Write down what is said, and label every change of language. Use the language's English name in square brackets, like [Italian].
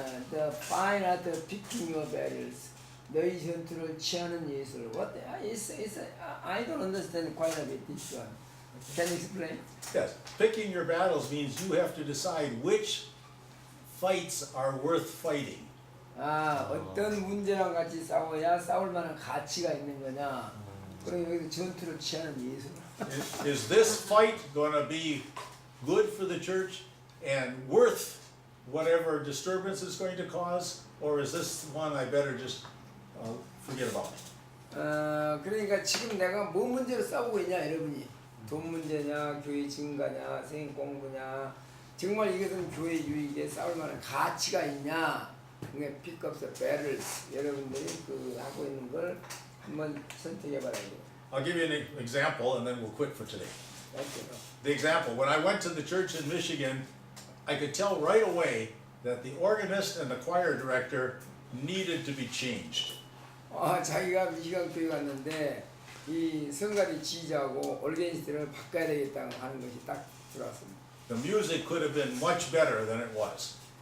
[English] The fine art of picking your battles. [Korean] 너희 전투를 취하는 예술. [English] What? I don't understand quite a bit this one. Can you explain? Yes, picking your battles means you have to decide which fights are worth fighting. [Korean] 어떤 문제랑 같이 싸워야 싸울 만한 가치가 있는 거냐. 그럼 여기서 전투를 취하는 예술. [English] Is this fight going to be good for the church and worth whatever disturbance it's going to cause, or is this one I better just forget about? [Korean] 그러니까 지금 내가 뭐 문제로 싸우고 있냐 여러분이. 돈 문제냐, 교회 증가냐, 성경 공부냐, 정말 이것은 교회 유익에 싸울 만한 가치가 있냐. [English] 그게 pick up the battles. [Korean] 여러분들이 그 하고 있는 걸 한번 선택해 봐야 돼요. [English] I'll give you an example and then we'll quit for today. Okay. The example, when I went to the church in Michigan, I could tell right away that the organist and the choir director needed to be changed. [Korean] 자기가 미시간 교회 갔는데 이 성가대 지휘자하고 올게니스트를 바꿔야 되겠다고 하는 것이 딱 들어왔습니다. [English] The music could have been much better than it was.